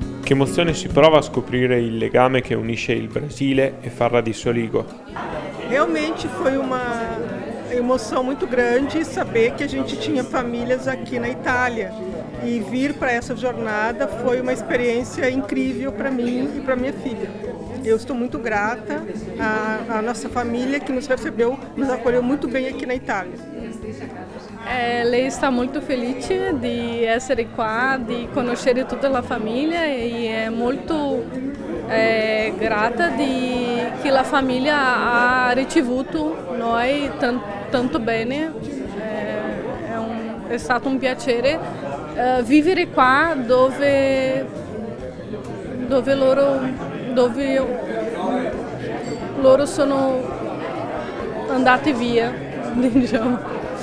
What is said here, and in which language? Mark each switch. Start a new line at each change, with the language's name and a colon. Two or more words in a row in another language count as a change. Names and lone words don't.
Italian: Che emozione si prova a scoprire il legame che unisce il Brasile e Farra di Soligo?
Portuguese: Realmente foi uma emoção muito grande saber que a gente tinha famílias aqui na Itália. E vir para essa jornada foi uma experiência incrível para mim e para minha filha. Eu estou muito grata à nossa família que nos recebeu, nos acolheu muito bem aqui na Itália.
Italian: Lei
Portuguese: está muito feliz
Italian: di essere qua, di conoscere tutta la famiglia e è molto grata di che la famiglia ha ricevuto noi tanto bene. È stato un piacere vivere qua dove loro sono andati via, diciamo.